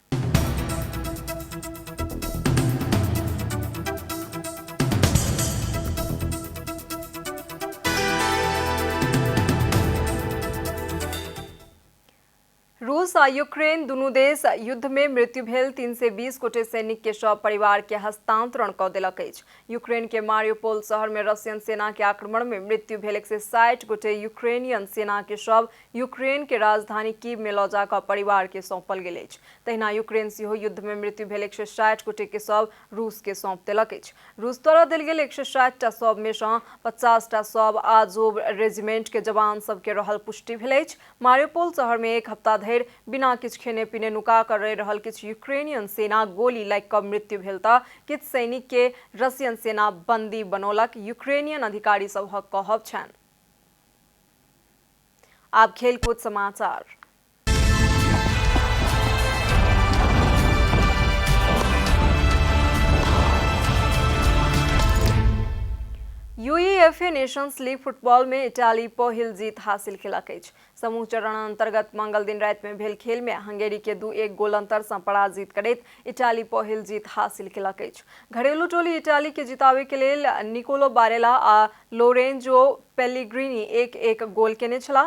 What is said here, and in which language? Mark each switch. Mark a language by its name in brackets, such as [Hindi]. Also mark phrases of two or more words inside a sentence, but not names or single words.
[Maithili] रूस आ यूक्रेन दुनू देश युद्ध में मृत्यु भेल 320 गोटे सैनिक के शव परिवार के हस्तांतरण कऽ देलक अछि। यूक्रेन के मारियोपोल शहर में रशियन सेना के आक्रमण में मृत्यु भेल 160 गोटे यूक्रेनियन सेना के शव यूक्रेन के राजधानी कीव में लऽ जाकऽ परिवार के सौंपल गेल अछि। तहिना यूक्रेन सेहो युद्ध में मृत्यु भेल 160 गोटे के शव रूस के सौंप देलक अछि। रूस द्वारा देल गेल 160 टा शव में सँ 50 टा शव आजोव रेजिमेंट के जवान सब के रहल पुष्टि भेल अछि। मारियोपोल शहर में एक हफ्ता बिना किछ खेने पीने नुका कर रहि रहल किछ यूक्रेनियन सेना गोली लागि कऽ मृत्यु भेल तऽ किछ सैनिक के रशियन सेना बंदी बनौलक, यूक्रेनियन अधिकारी सभक कहब छनि। आब खेलकूद समाचार। यूईएफए नेशंस लीग फुटबॉल में इटाली पहिल जीत हासिल केलक अछि। समूह चरण अंतर्गत मंगल दिन राति में भेल खेल में हंगेरी के 2-1 गोल अंतर सँ पराजित करैत इटाली पहिल जीत हासिल केलक अछि। घरेलू टोली इटाली के जिताबे के लेल निकोलो बारेला आ लोरेंजो पेल्लिग्रिनी 1-1 गोल केने छलाह।